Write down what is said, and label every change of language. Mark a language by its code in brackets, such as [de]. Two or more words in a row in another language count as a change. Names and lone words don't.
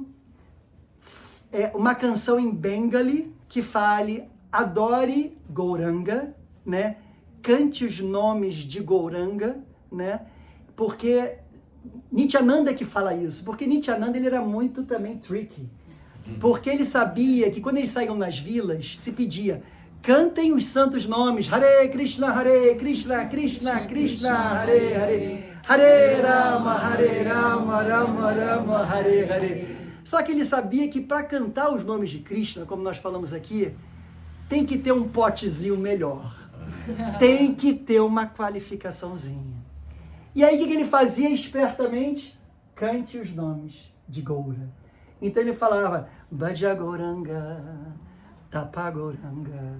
[pt] É uma canção em Bengali que fale adore Gauranga, né? Cante os nomes de Gauranga, né? Porque Nityananda que fala isso, porque Nityananda ele era muito também tricky. Porque ele sabia que quando eles saíam nas vilas, se pedia, cantem os santos nomes, Hare Krishna, Krishna, Krishna, Hare Hare, Hare Rama, Rama Rama, Hare Hare. Só que ele sabia que para cantar os nomes de Krishna, como nós falamos aqui, tem que ter um potezinho melhor. Tem que ter uma qualificaçãozinha. E aí o que ele fazia espertamente? Cante os nomes de Gaura. Então ele falava, [bn] ভজ গৌরাঙ্গ, তপ গৌরাঙ্গ.